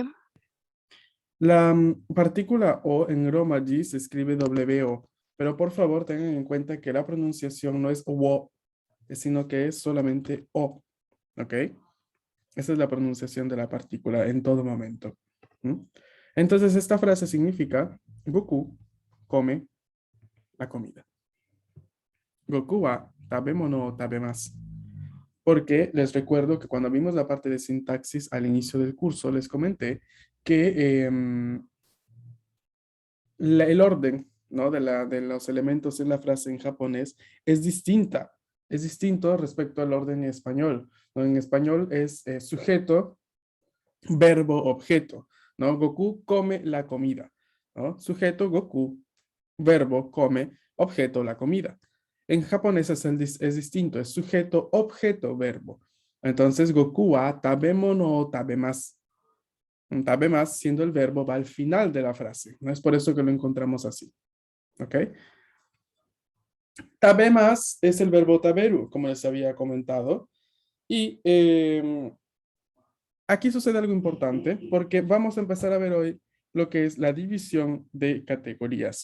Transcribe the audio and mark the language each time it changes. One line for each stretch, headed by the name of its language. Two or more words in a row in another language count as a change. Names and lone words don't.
Spanish: La partícula O en Romaji se escribe W-O, pero por favor tengan en cuenta que la pronunciación no es wo, sino que es solamente O, ¿ok? Esa es la pronunciación de la partícula en todo momento. Entonces esta frase significa Goku come la comida.
Japanese: 悟空は食べ物食べます.
Spanish: Porque les recuerdo que cuando vimos la parte de sintaxis al inicio del curso, les comenté que el orden, ¿no? de los elementos en la frase en japonés es distinta. Es distinto respecto al orden en español, ¿no? En español es sujeto, verbo, objeto, ¿no? Goku come la comida, ¿no? Sujeto, Goku, verbo, come, objeto, la comida. En japonés es distinto, es sujeto, objeto, verbo. Entonces,
Japanese: 悟空は食べ物を食べます.
Spanish: Un tabemasu siendo el verbo va al final de la frase. No es por eso que lo encontramos así. ¿Ok? Tabemas es el verbo taberu, como les había comentado. Y aquí sucede algo importante porque vamos a empezar a ver hoy lo que es la división de categorías.